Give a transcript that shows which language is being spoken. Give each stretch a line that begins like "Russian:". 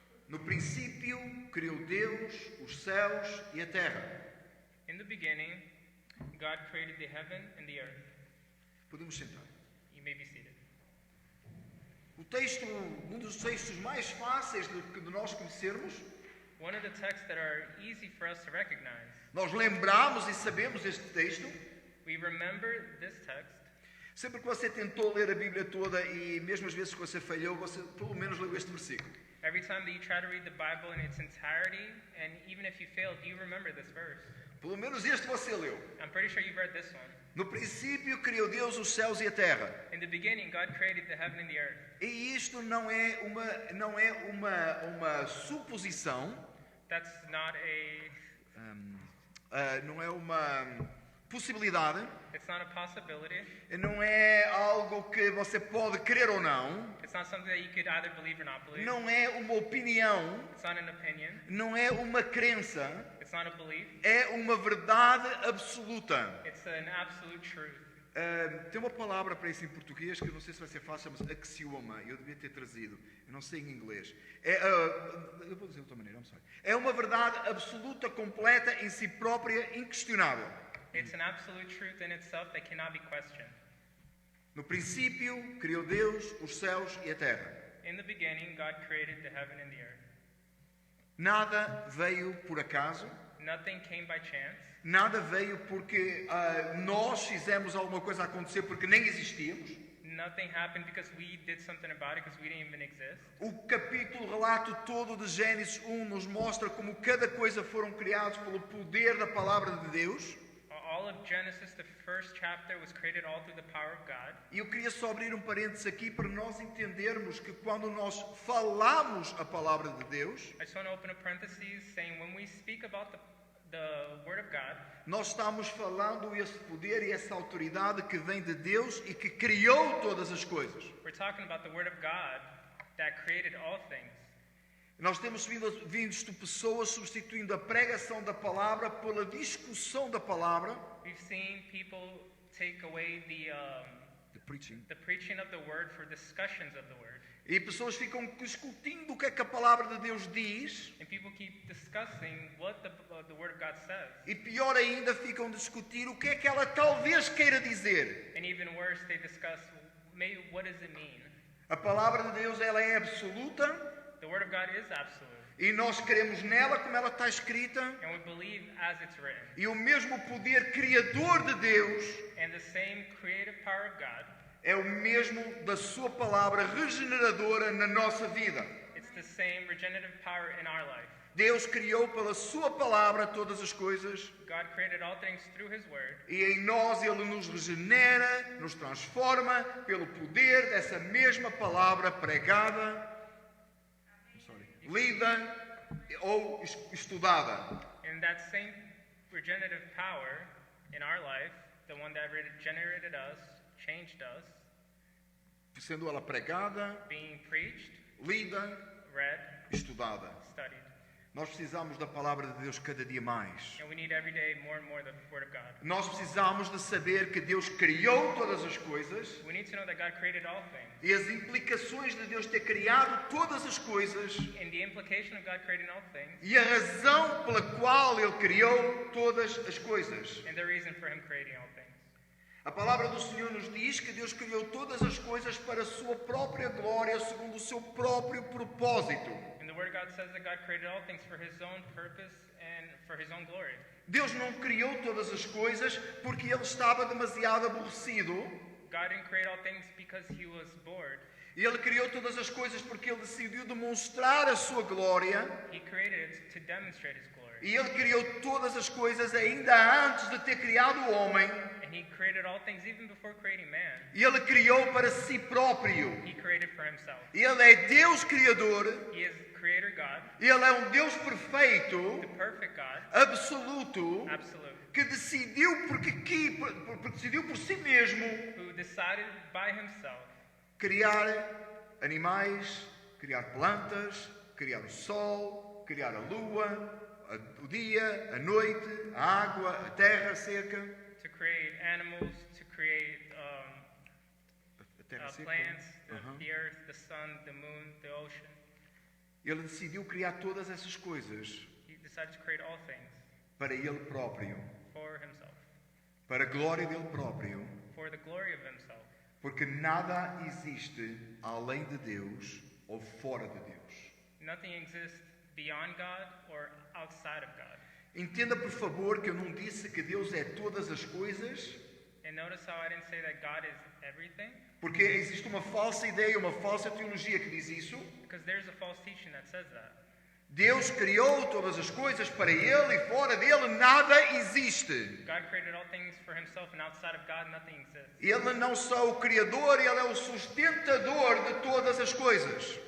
Portuguese: no princípio criou Deus os céus e a terra.
English: in the beginning, God created the heaven and the earth.
Portuguese: Podemos sentar.
English: You may be seated.
Portuguese: O texto, um dos textos mais fáceis de nós conhecermos,
English: One of the texts that are easy for us to recognize.
Portuguese: nós lembramos e sabemos este texto.
English: We remember this text.
Portuguese: Sempre que você tentou ler a Bíblia toda e mesmo as vezes que você falhou, você pelo menos leu este versículo.
English: Every time that you try to read the Bible in its entirety, and even if you fail, do you remember this verse?
Portuguese: Pelo menos este você leu.
English: I'm pretty sure you've read this one.
Portuguese: No princípio criou Deus os céus e a terra.
English: In the beginning, God created the heaven and the earth.
Portuguese: E isto não é uma suposição,
English: That's not a
Portuguese: não é uma possibilidade.
English: It's not a possibility.
Portuguese: Não é algo que você pode crer ou não.
English: It's not something that you could either believe or not believe.
Portuguese: Não é uma opinião.
English: It's not an opinion.
Portuguese: Não é uma crença.
English: It's not a belief.
Portuguese: É uma verdade absoluta.
English: It's an absolute truth.
Portuguese: Tem uma palavra para isso em português que eu não sei se vai ser fácil, chama-se axioma. Eu devia ter trazido. Eu não sei em inglês. Eu vou dizer de outra maneira, não sei. É uma verdade absoluta, completa, em si própria, inquestionável.
English: It's an absolute truth in itself that cannot be questioned.
Portuguese: No princípio, criou Deus os céus e a terra.
English: In the beginning, God created the heaven and the earth.
Portuguese: Nada veio por acaso.
English: Nothing came by chance.
Portuguese: Nada veio porque nós fizemos alguma coisa acontecer porque nem existíamos.
English: Nothing happened because we did something about it because we didn't even exist.
Portuguese: O relato todo de Gênesis 1 nos mostra como cada coisa foram criados pelo poder da palavra de Deus.
English: All of Genesis, the first chapter, was created all through the power of God.
Portuguese: E eu queria só abrir um parênteses aqui para nós entendermos que quando nós falamos a palavra de Deus,
English: I just want to open a parenthesis saying when we speak about the Word of God,
Portuguese: nós estamos falando esse poder e essa autoridade que vem de Deus e que criou todas as coisas.
English: we're talking about the Word of God that created all things.
Portuguese: Nós temos visto pessoas substituindo a pregação da palavra pela discussão da palavra.
English: We've seen people take away the preaching of the Word for discussions of the Word.
Portuguese: E pessoas ficam discutindo o que é que a palavra de Deus diz.
English: And people keep discussing what the Word of God says.
Portuguese: E pior ainda, ficam a discutir o que é que ela talvez queira dizer.
English: And even worse, they discuss maybe what does it mean.
Portuguese: A palavra de Deus, ela é absoluta.
English: The Word of God is absolute.
Portuguese: E nós cremos nela como ela está escrita.
English: And we believe as it's written.
Portuguese: E o mesmo poder criador de Deus
English: And the same creative power of God
Portuguese: é o mesmo da sua palavra regeneradora na nossa vida.
English: it's the same regenerative power in our life.
Portuguese: Deus criou pela sua palavra todas as coisas.
English: God created all things through His Word.
Portuguese: E em nós Ele nos regenera, nos transforma pelo poder dessa mesma palavra pregada, lida ou estudada.
English: And that same regenerative power in our life, the one that regenerated us, changed us,
Portuguese: Sendo ela pregada,
English: being preached,
Portuguese: lida,
English: read,
Portuguese: estudada.
English: studied.
Portuguese: Nós precisamos da palavra de Deus cada dia mais.
English: And we need every day more and more the Word of God.
Portuguese: Nós precisamos de saber que Deus criou todas as coisas
English: We need to know that God created all things.
Portuguese: e as implicações de Deus ter criado todas as coisas
English: And the implication of God creating all things,
Portuguese: e a razão pela qual Ele criou todas as coisas.
English: and the reason for Him creating all things.
Portuguese: A palavra do Senhor nos diz que Deus criou todas as coisas para a sua própria glória, segundo o seu próprio propósito.
English: And the Word of God says that God created all things for His own purpose and for His own glory.
Portuguese: Deus não criou todas as coisas porque Ele estava demasiado aborrecido.
English: God didn't create all things because He was bored.
Portuguese: E Ele criou todas as coisas porque Ele decidiu demonstrar a sua glória.
English: He created it to demonstrate His glory.
Portuguese: E Ele criou todas as coisas ainda antes de ter criado o homem.
English: And He created all things even before creating man.
Portuguese: E Ele criou para si próprio.
English: He created for Himself.
Portuguese: Ele é Deus Criador.
English: He is Creator God,
Portuguese: Ele é um Deus perfeito,
English: the perfect God,
Portuguese: absoluto,
English: absolute,
Portuguese: que decidiu decidiu por si mesmo
English: who decided by Himself
Portuguese: criar animais, criar plantas, criar o sol, criar a lua, o dia, a noite, a água, a terra seca.
English: to create animals, to create
Portuguese: A terra seca.
English: plants, Uhum. the earth, the sun, the moon, the ocean.
Portuguese: Ele decidiu criar todas essas coisas
English: He decided to create all things
Portuguese: para Ele próprio,
English: for Himself,
Portuguese: para a glória dele próprio,
English: for the glory of Himself.
Portuguese: porque nada existe além de Deus ou fora de Deus.
English: Nothing exists beyond God or outside of God.
Portuguese: Entenda, por favor, que eu não disse que Deus é todas as coisas,
English: And notice how I didn't say that God is everything,
Portuguese: porque existe uma falsa ideia, uma falsa teologia que diz isso.
English: because there's a false teaching that says that.
Portuguese: Deus criou todas as coisas para Ele e fora dele nada existe.
English: God created all things for himself, and outside of God nothing exists.
Portuguese: Ele não só o Criador, Ele é o sustentador de todas as coisas.